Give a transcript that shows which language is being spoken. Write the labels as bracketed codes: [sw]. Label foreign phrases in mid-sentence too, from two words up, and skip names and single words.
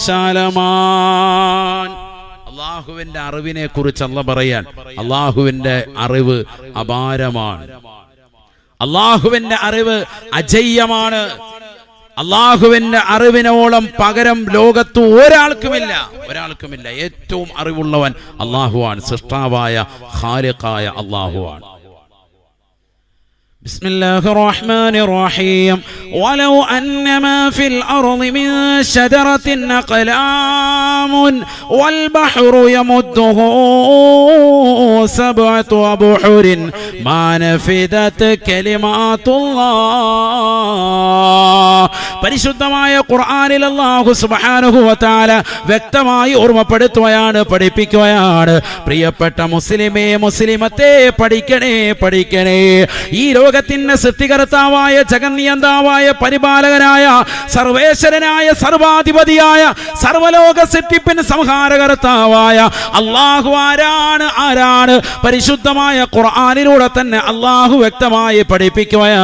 [ml] അള്ളാഹുവിന്റെ അറിവിനെ കുറിച്ച് അല്ലാഹ് പറയാൻ, അള്ളാഹുവിന്റെ അറിവ് അപാരമാണ്, അള്ളാഹുവിന്റെ അറിവ് അജയ്യമാണ്. അള്ളാഹുവിന്റെ അറിവിനോളം പകരം ലോകത്ത് ഒരാൾക്കുമില്ല. ഏറ്റവും അറിവുള്ളവൻ അള്ളാഹുവാണ്, സൃഷ്ടാവായ ഖാലിഖായ അള്ളാഹുവാണ്. [ar] بسم الله الرحمن الرحيم ولو أن ما في الأرض من شجرة أقلام والبحر يمده 7 أبحر ما نفدت كلمات الله. [ml] പരിശുദ്ധമായ ഖുർആനിൽ അല്ലാഹു [ar] سبحانه وتعالى [ml] വ്യക്തമായി ഓർമ്മപ്പെടുത്തുകയാണ്, പഠിപ്പിക്കുകയാണ്. പ്രിയപ്പെട്ട മുസ്ലിമേ, മുസ്ലിമത്തെ പഠിക്കണേ. ഈ ലോകത്തിന്റെ സൃഷ്ടികർത്താവായ ജഗന്നിയന്താവായ പരിപാലകനായ സർവേശ്വരനായ സർവാധിപതിയായ സർവലോക സൃഷ്ടിപ്പിന് സംഹാരകർത്താവായ അല്ലാഹു ആരാണ് പരിശുദ്ധമായ ഖുർആനിലൂടെ തന്നെ അല്ലാഹു വ്യക്തമായി പഠിപ്പിക്കുകയാ.